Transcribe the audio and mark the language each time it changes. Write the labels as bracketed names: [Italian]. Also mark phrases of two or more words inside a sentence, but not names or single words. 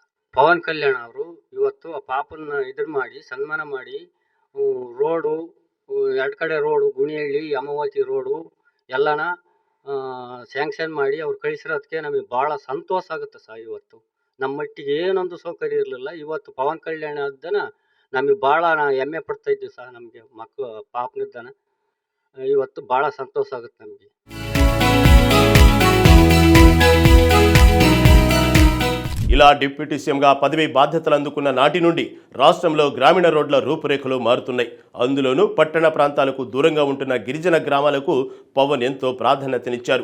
[Kannada] ಪವನ್ ಕಲ್ಯಾಣ್ ಅವರು ಇವತ್ತು ಆ ಪಾಪನ್ನ ಇದನ್ನು ಮಾಡಿ ಸನ್ಮಾನ ಮಾಡಿ ರೋಡು 2 ಕಡೆ ರೋಡು, ಗುಣಿಹಳ್ಳಿ ಅಮಾವಾತಿ ರೋಡು ಎಲ್ಲನ ಸ್ಯಾಂಕ್ಷನ್ ಮಾಡಿ ಅವ್ರು ಕಳಿಸಿರೋದಕ್ಕೆ ನಮಗೆ ಭಾಳ ಸಂತೋಷ ಆಗುತ್ತೆ ಸರ್. ಇವತ್ತು ನಮ್ಮ ಮಟ್ಟಿಗೆ ಏನೊಂದು ಸೌಕರ್ಯ ಇರಲಿಲ್ಲ, ಇವತ್ತು ಪವನ್ ಕಲ್ಯಾಣ ಅದನ್ನ ನಮಗೆ ಭಾಳ ಹೆಮ್ಮೆ ಪಡ್ತಾ ಇದ್ದೀವಿ ಸರ್. ನಮಗೆ ಪಾಪನಿದ್ದಾನ ಇವತ್ತು ಭಾಳ ಸಂತೋಷ ಆಗುತ್ತೆ ನಮಗೆ. [Telugu] ఇలా డిప్యూటీ సీఎంగా పదవి బాధ్యతలు అందుకున్న నాటి నుండి రాష్ట్రంలో గ్రామీణ రోడ్ల రూపురేఖలు మారుతున్నాయి. అందులోనూ పట్టణ ప్రాంతాలకు దూరంగా ఉంటున్న గిరిజన గ్రామాలకు పవన్ ఎంతో ప్రాధాన్యతనిచ్చారు.